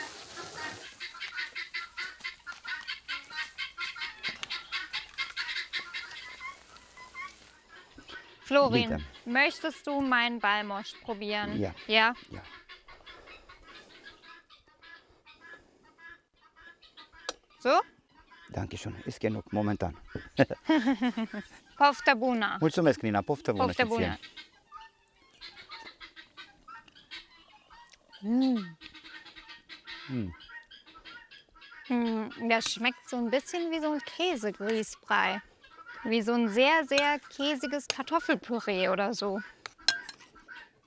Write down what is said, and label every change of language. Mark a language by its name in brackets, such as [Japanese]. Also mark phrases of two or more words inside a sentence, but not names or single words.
[German] Florin, Bitte. möchtest du meinen Balmosch probieren? Ja. Ja? Ja. So? Dankeschön, ist genug momentan. [Romanian] Pofta bună. Mulțumesc, Nina, poftă bună. Poftă bună. [German] Das schmeckt so ein bisschen wie so ein Käsegrießbrei. Wie so ein sehr, sehr käsiges Kartoffelpüree oder so.